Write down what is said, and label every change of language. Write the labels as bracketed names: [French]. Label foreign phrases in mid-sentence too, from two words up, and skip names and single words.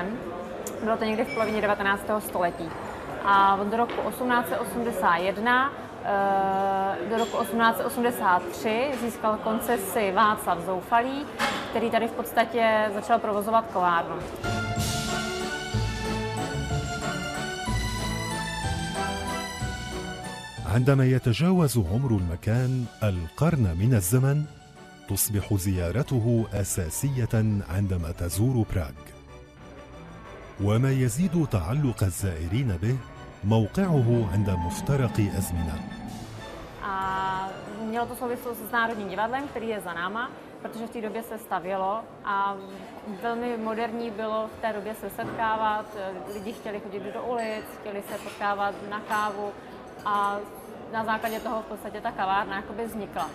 [Czech] Bylo to někdy v polovině 19. století. A od roku 1881 do roku 1883 získal koncesi Václav Zoufalý, který tady v podstatě začal provozovat kavárnu. [Arabic] عندما يتجاوز عمر المكان القرن من الزمن تصبح زيارته أساسية عندما تزور براغ. وما يزيد تعلق الزائرين به موقعه عند مفترق أزمنة. [Czech] Mělo to souvislost s Národním divadlem, který je za náma, protože v té době se stavělo a velmi moderní bylo v té době se setkávat, lidi chtěli chodit do ulic, chtěli se potkávat na kávu a na základě toho v podstatě ta kavárna jakoby vznikla.